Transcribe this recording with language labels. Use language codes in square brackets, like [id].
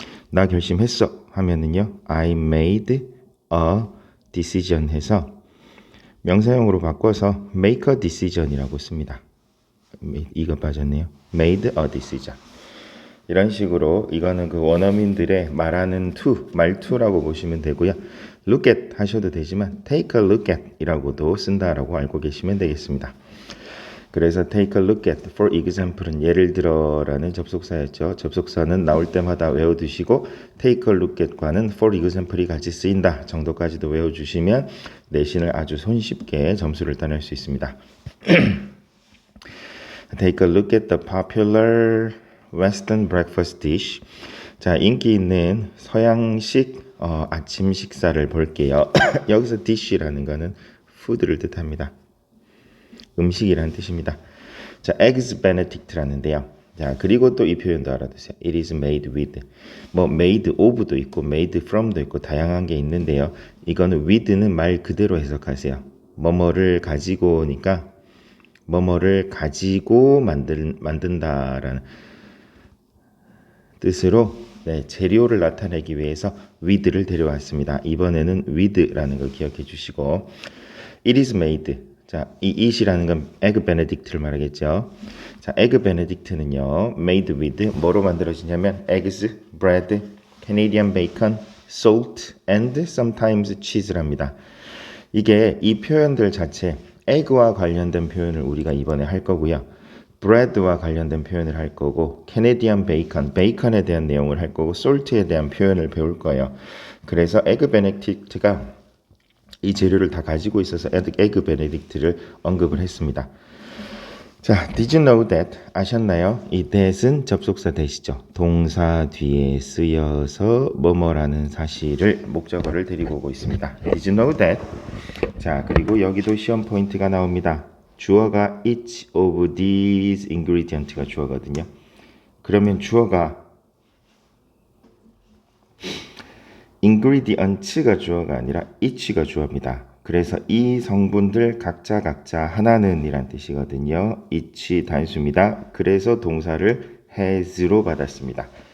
[ko] 나 결심했어 하면은요 [en] I made a decision [ko] 해서 명사형으로 바꿔서 [en] make a decision [ko] 이라고 씁니다. 이거 빠졌네요. [en] made a decision. [ko] 이런 식으로 이거는 그 원어민들의 말하는 말투라고 보시면 되고요. look at 하셔도 되지만 take a look at 이라고도 쓴다라고 알고 계시면 되겠습니다. [en] 그래서 take a look at, for example은 [ko] 예를 들어라는 접속사였죠. 접속사는 나올 때마다 외워두시고 take a look at과는 for example이 같이 쓰인다 정도까지도 외워주시면 내신을 아주 손쉽게 점수를 따낼 수 있습니다. [en] Take a look at the popular Western breakfast dish. [ko] 자, 인기 있는 서양식 아침 식사를 볼게요. 여기서 dish라는 거는 food를 뜻합니다. 음식이라는 뜻입니다. 자, eggs benedict라는데요. 자, 그리고 또 이 표현도 알아두세요. [en] It is made with. [ko] made of도 있고 made from도 있고 다양한 게 있는데요. 이거는 with는 말 그대로 해석하세요. 뭐뭐를 가지고니까 뭐뭐를 가지고 만든다라는 뜻으로 재료를 나타내기 위해서 with를 데려왔습니다. 이번에는 with라는 걸 기억해 주시고 [en] It is made. [ko] 자, 이 it이라는 건 egg benedict를 말하겠죠. [en] 자, egg benedict는요, made with [ko] 뭐로 만들어지냐면 [en] eggs, bread, Canadian bacon, salt, and sometimes cheese랍니다. [ko] 이게 이 표현들 자체, egg와 관련된 표현을 우리가 이번에 할 거고요. bread와 관련된 표현을 할 거고, Canadian bacon, 베이컨에 대한 내용을 할 거고, salt에 대한 표현을 배울 거예요. 그래서 egg benedict가 이 재료를 다 가지고 있어서 에그 베네딕트를 언급을 했습니다. [en] 자, did you know that? [ko] 아셨나요? 이 that은 접속사 that이죠. 동사 뒤에 쓰여서 뭐뭐라는 사실을 목적어를 데리고 오고 있습니다. [en] Did you know that? [ko] 자, 그리고 여기도 시험 포인트가 나옵니다. 주어가 [en] each of these ingredients [ko] 가 주어거든요. 그러면 주어가 ingredients가 주어가 아니라 each가 주어입니다. 그래서 이 성분들 각자 하나는 이란 뜻이거든요. each 단수입니다. 그래서 동사를 has로 받았습니다.